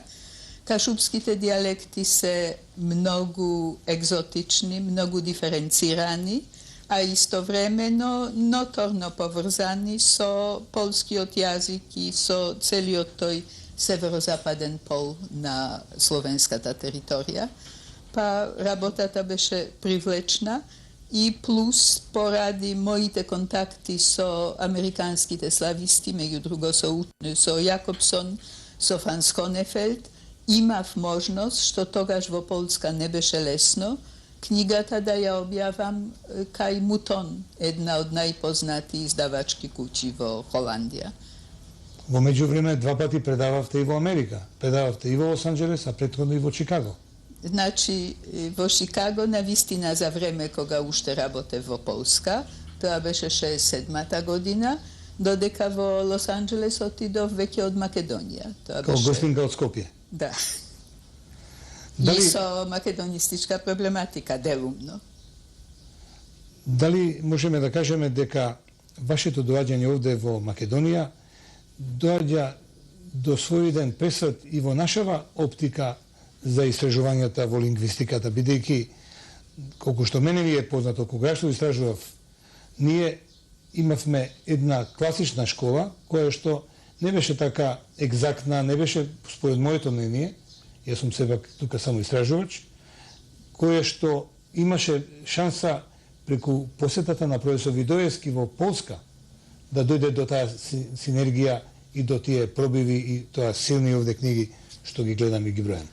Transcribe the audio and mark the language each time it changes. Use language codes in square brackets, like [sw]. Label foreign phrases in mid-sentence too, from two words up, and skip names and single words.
[mk] Кашубските дијалекти се многу екзотични, многу диференцирани, а истовремено ноторно поврзани со полскиот јазик и со целиот тој северозападен пол на словенската територија. Па работата беше привлечна i plus poradi mojite kontakti so amerikanskite slavisti, među drugo so Jakobson, so Franz Konefeld, imav možnost, što togaž vo Polska ne beše lesno, knjiga tada ja objavam kaj Muton, [sr] jedna od najpoznatijih izdavačkih kući [mk] vo Holandija. Во меѓувреме два пати предававте и во Америка. Предававте и во Лос Анџелес, а претходно и во Чикаго. Znači, vo Chicago na vistina za vreme koga ušte rabote vo Polska, to beše 67. godina, dodeka vo Los Angeles otidov veke od Makedonija. Kao gostinka od Skopje. Da. Дали, I so makedonistička problematika, delumno. Дали можеме да кажеме дека вашето доаѓање овде во Македонија доаѓа до свој ден пресвет и во нашава оптика за истражувањата во лингвистиката, бидејќи, колку што мене ми е познато, кога што истражував, ние имавме една класична школа, која што не беше така екзактна, не беше според моето мнение, јас сум себак тука само истражувач, која што имаше шанса преку посетата на професор Видоевски во Полска да дојде до таа синергија и до тие пробиви и тоа силни овде книги што ги гледам и ги бројам.